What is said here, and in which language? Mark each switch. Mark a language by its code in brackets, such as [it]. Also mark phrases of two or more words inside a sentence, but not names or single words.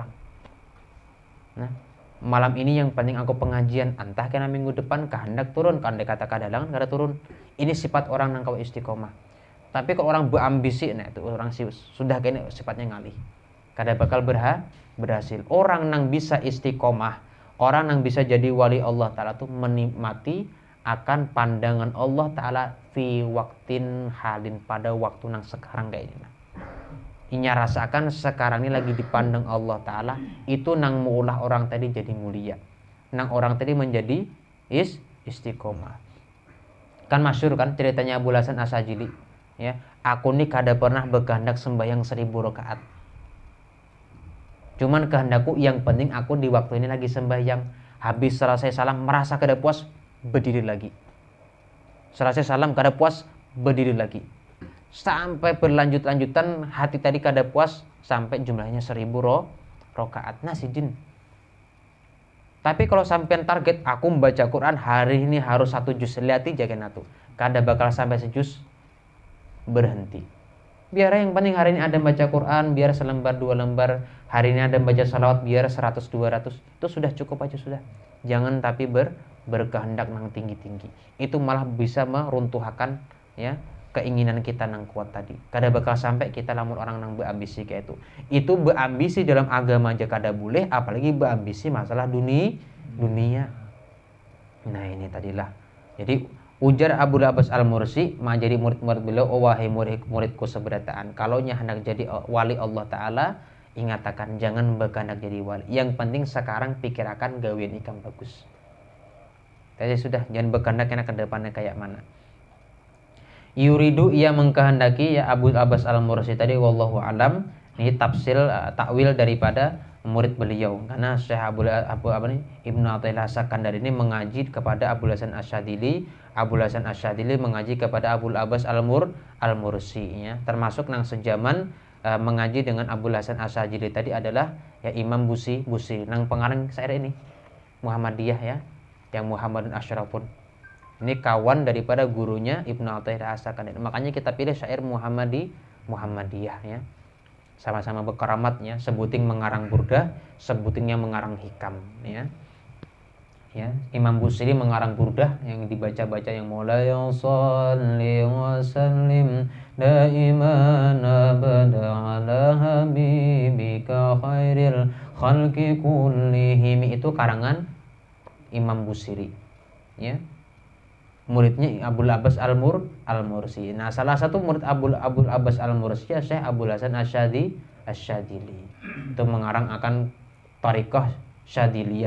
[bjn] Nah, malam ini yang penting aku pengajian, entah kena minggu depan kehendak turun, kandai kata kadalangan kada turun. Ini sifat orang nang kau istiqomah. Tapi kalau orang berambisi, nah itu orang sudah kini sifatnya ngalih, kada bakal berhasil. Orang nang bisa istiqomah, orang nang bisa jadi wali Allah Ta'ala tuh menikmati akan pandangan Allah Ta'ala [ar] في وقت حال, [bjn] pada waktu nang sekarang kayak ini. Inya rasakan sekarang ini lagi dipandang Allah Ta'ala, itu nang maulah orang tadi jadi mulia, nang orang tadi menjadi istiqomah. Kan masyhur kan ceritanya Abu Hasan Asy'ajili, ya, aku nih kada pernah berkehendak sembahyang 1000 rakaat, cuman kehendakku yang penting aku di waktu ini lagi sembahyang, habis selesai salam merasa kada puas, berdiri lagi, selesai salam kada puas, berdiri lagi, sampai berlanjut-lanjutan hati tadi kada puas sampai jumlahnya 1000 rakaat. Nah sidin. Tapi kalau sampean target aku membaca Quran hari ini harus 1 juz, lihat jangan atuh, kada bakal sampai sejuz, berhenti. Biar yang penting hari ini ada baca Quran, biar selembar 2 lembar, hari ini ada baca salawat biar 100 200, itu sudah cukup aja sudah. Jangan tapi berkehendak nang tinggi-tinggi. Itu malah bisa meruntuhkan, ya, keinginan kita nang kuat tadi. Kada bakal sampai kita lamun orang nang berambisi kayak itu. Itu berambisi dalam agama aja kada boleh, apalagi berambisi masalah dunia. Nah ini tadilah. Jadi ujar Abu Abbas Al-Mursi, jadi murid-murid beliau, oh wahai murid-muridku seberataan, kalau nya hendak jadi wali Allah Ta'ala, ingatakan jangan berkehendak jadi wali. Yang penting sekarang pikirakan gawian ikam bagus. Tadi sudah, jangan berkehendak enak ke depannya kayak mana. Yuridu, ia mengkehendaki, ya, Abu Abbas Al-Mursi tadi, wallahu alam. Ini tafsir takwil daripada murid beliau, karena Syekh Ibnu Athaillah Sakandari ini mengaji kepada Abu Hasan Asy'adzili, Abu Hasan Asy'adzili mengaji kepada Abu Abbas Al-Mursi, ya, termasuk nang sejaman mengaji dengan Abul Hasan Asyadili tadi adalah ya Imam Busiri nang pengarang syair ini Muhammadiyah ya, yang Muhammadun Asyrafun. Ini kawan daripada gurunya Ibnu Athaillah As-Sakandari. Makanya kita pilih syair Muhammadiyah ya. Sama-sama berkeramatnya, sebuting mengarang burdah, sebutingnya mengarang hikam ya. Ya, Imam Busiri mengarang burdah yang dibaca-baca yang [ar] مولاي صل وسلم دائما أبدا على حبيبك خير الخلق كلهم, [bjn] itu karangan Imam Busiri ya. Muridnya Abul Abbas Al-Mursi. Nah, salah satu murid Abul Abbas Al-Mursi ya Syekh Abul Hasan Asyadili. Itu mengarang akan Thariqah Syadiliyah.